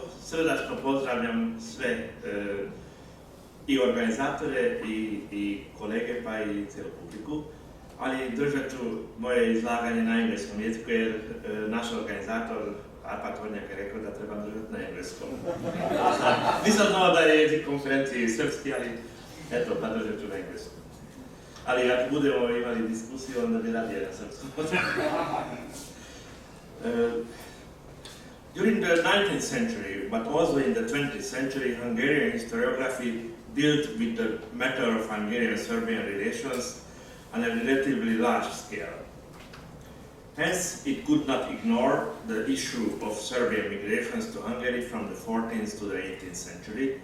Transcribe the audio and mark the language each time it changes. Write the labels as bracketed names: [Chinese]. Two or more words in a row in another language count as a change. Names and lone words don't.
[Croatian] Srdačno pozdravljam sve i organizatore i kolege pa i cijelu publiku, ali držat ću moje izlaganje na engleskom jeziku jer naš organizator Arpad Hornjak je rekao da treba držati na engleskom. Nisam znao da je jezik konferencije srpski, ali eto, pa držat ću na engleskom. Ali ako budemo imali diskusiju, onda bi radije na srpskom. [English] During the 19th century, but also in the 20th century, Hungarian historiography dealt with the matter of Hungarian-Serbian relations on a relatively large scale. Hence, it could not ignore the issue of Serbian migrations to Hungary from the 14th to the 18th century.